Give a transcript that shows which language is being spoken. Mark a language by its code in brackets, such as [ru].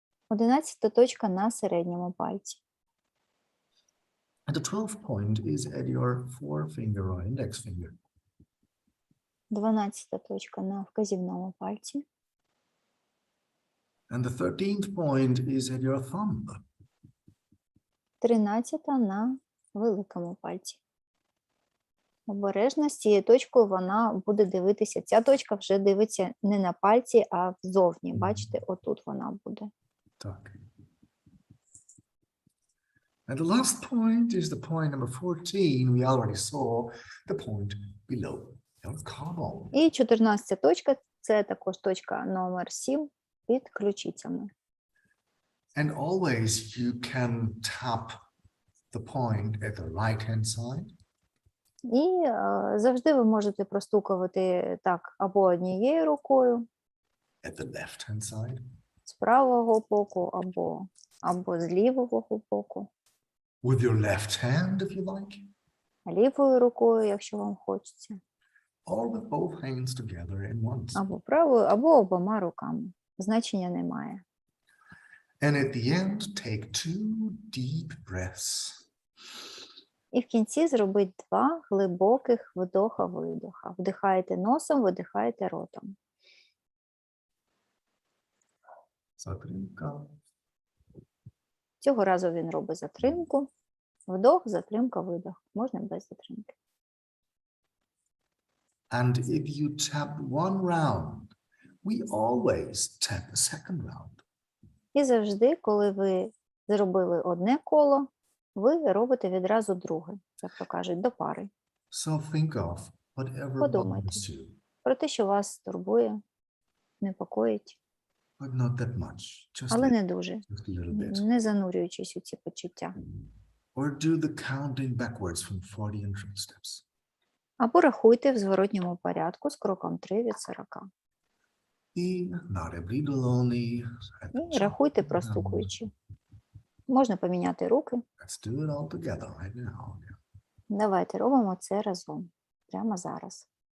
[uk] 11 точка на середньому пальці. [en] And the 12th point is at your forefinger or index finger. [uk] 12 точка на вказівному пальці. [en] And the 13th point is at your thumb. [uk] 13 на великому пальці. Обережно з цією точкою вона буде дивитися. Ця точка вже дивиться не на пальці, а взовні. Бачите, отут вона буде. Так. [en] And the last point is the point number 14. We already saw the point below your collarbone. [uk] І 14 точка – це також точка номер 7 під ключицями. [en] And always you can tap the point at the right-hand side. [uk] І завжди ви можете простукувати так або однією рукою, [en] At the left-hand side. [uk] з правого боку, або з лівого боку, [en] With your left hand, if you like. [uk] лівою рукою, якщо вам хочеться, [en] Or with both hands together in once. [uk] або правою, або обома руками. Значення немає. [en] And at the end, take 2 deep breaths. [uk] І в кінці зробіть 2 глибоких вдоха-видоха. Вдихаєте носом, видихаєте ротом. Затримка. Цього разу він робить затримку. Вдох, затримка, видох. Можна без затримки. [en] And if you tap one round, we always tap a second round. [uk] І завжди, коли ви зробили одне коло, ви робите відразу друге, як то кажуть, до пари. [en] So think of whatever [uk] Подумайте. [en] bothers you, [uk] Про те, що вас турбує, непокоїть, [en] but not that much, just [uk] але [en] a [uk] не дуже, [en] just a little bit. [uk] не занурюючись у ці почуття. [en] Or do the counting backwards from 40 and triple steps. [uk] Або рахуйте в зворотньому порядку з кроком 3 від 40. І наребрідолоні. І рахуйте простукуючи. Можна поміняти руки. [en] Let's do it all together right now. [uk] Давайте робимо це разом, прямо зараз.